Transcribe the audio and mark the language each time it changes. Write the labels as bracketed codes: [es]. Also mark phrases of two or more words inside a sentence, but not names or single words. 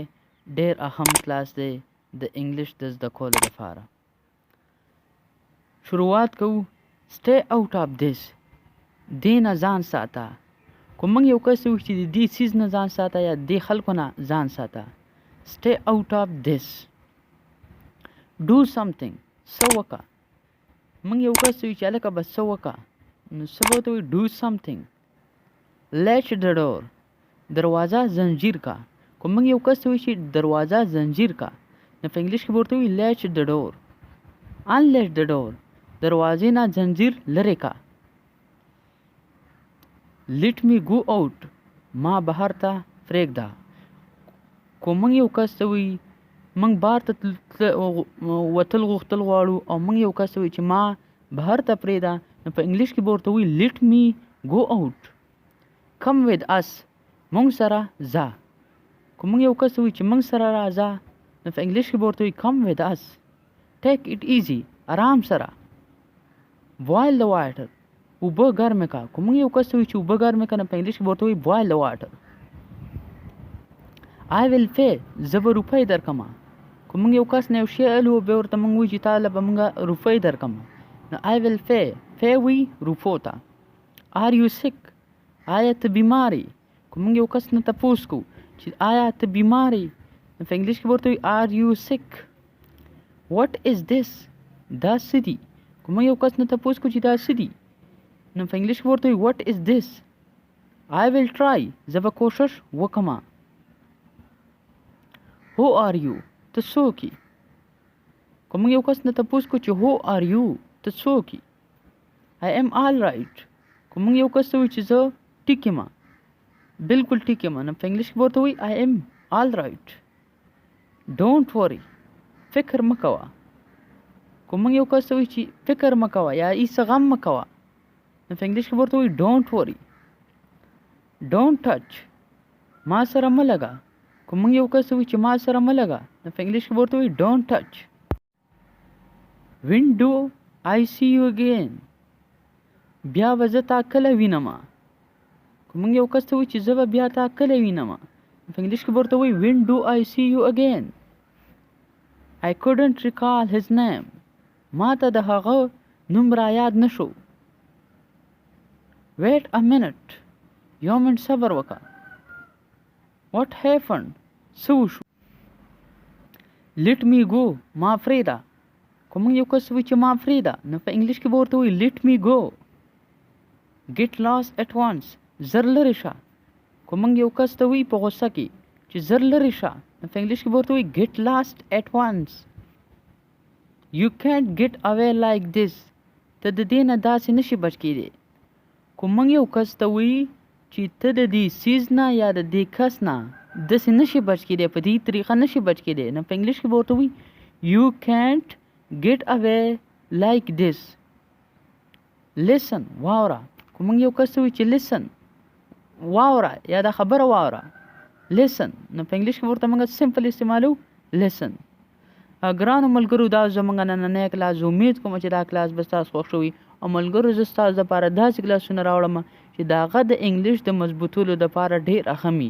[ps] ډېر اهم کلاس دی د انګلیش د زده کولو دپاره. شروعات کوو. [en] stay out of this, [ps] دې نه ځان ساته. که موږ یو کس وایو چې د دې څیز نه ځان ساته یا دې خلکو نه ځان ساته. [en] stay out of this. do something، [ps] څه وکړه. موږ یو کس وایو چې هلکه بس څه وکړه، نو څه به ورته وایو؟ [en] do something. latch the door، [ps] دروازه زنجیر کا. که موږ یو کس وایو چې دروازه زنجیر کا، نو په انګلیش کې به ورته وایو [en] latch the door. unlatch the door، [ps] دروازې نه زنجیر لرې کا. [en] let me go out، [ps] ما بهر ته پرېږده. که موږ یو کس ته وایو موږ بهر ته وتل غوښتل غواړو او موږ یو کس وایو چې ما بهر ته پرېږده، نو په انګلیش کې به ورته وایو [en] let me go out. come with us، [ps] موږ سره ځه. که موږ یو کس وایو چې موږ سره راځه، نو په انګلیش کې به ورته وایو [en] come with us. take it easy، [ps] آرام سره. [en] boil the water، [ps] اوبه ګرمې کا. که موږ یو کس وایو چې اوبه ګرمې کا، نو په انګلیش کې به ورته وایو [en] boil the water. I will pay، [ps] زه به روپۍ درکړم. که موږ یو کس نه یو شی الو، بیا ورته موږ وایو چې تاله به موږ روپۍ درکړم، نو [en] I will pay. [ps] pay وایي روپو ته. [en] are you sick، [ps] آیا ته بیمارې. که موږ یو کس نه تپوس کوو چې آیا ته بیمارې، نو په انګلیش کې به ورته وایو [en] are you sick. what is this، [ps] دا څه دي. که موږ یو کس نه تپوس کوو چې دا څه دي، نو په انګلیش کې به ورته وایو [en] what is this. I will try، [ps] زه به کوشش وکړم. [en] who are you، [ps] ته څوک یې. که موږ یو کس نه تپوس کوو چې [en] who are you، [ps] ته څوک یې. [en] I am all right، [ps] که موږ یو کس ته وایو چې زه ټیک یم، بلکل ټیک یم، نو په انګلیش کې به ورته وایو [en] I am all right. don't worry، [ps] فکر مه کوه. که موږ یو کس ته وایو چې فکر مه کوه یا هیڅ غم مه کوه، نو په انګلیش کې به ورته وایو [en] don't worry. don't touch، [ps] ما سره مه لګه. که موږ یو کس وایو چې ما سره مه لګه، نو په انګلیش کې به ورته وایو [en] don't touch. when do I see you again، [ps] بیا به زه تا کله وینم. که موږ یو کس ته وایو چې زه به بیا تا کله وینم، په انګلیش کې به ورته وایو [en] when do I see you again. I couldn't recall his name، [ps] ما ته د هغه نوم را یاد نه شو. [en] wait a minute، [ps] یو منټ صبر وکړه. [en] what happened، [ps] څه وشو. [en] let me go، [ps] ما پرېږده. که موږ یو کس وایو چې ما پرېږده، نو په انګلیش کې به ورته وایو [en] let me go. get lost at once، [ps] زر لرې شه. که موږ یو کس ته وایو په غوسه کې چې زر لرې شه، نو په انګلیش کې به ورته وایو [en] get lost at once. you can't get away like this، [ps] ته د دې نه داسې نشي بچ کېدی. که موږ یو کس ته وایو چې ته د دې څیز نه یا د دې کس نه داسې نشي بچ کېدی، په دې طریقه نشي بچ کېدی، نو په انګلیش کې به ورته وایو [en] you can't get away like this. [ps] listen، واوره. که موږ یو کس ته وایو چې listen، واوره یا دا خبره واوره. listen، نو په انګلیش کې ورته موږ سمپل استعمالو listen. ګرانو ملګرو، دا زموږ نننی کلاس، زه امید کوم چې دا کلاس به ستاسو خوښ شوي. او ملګرو، زه ستاسو دپاره داسې کلاسونه راوړم چې د هغه د انګلیش د مضبوطولو دپاره ډېر اهم وي.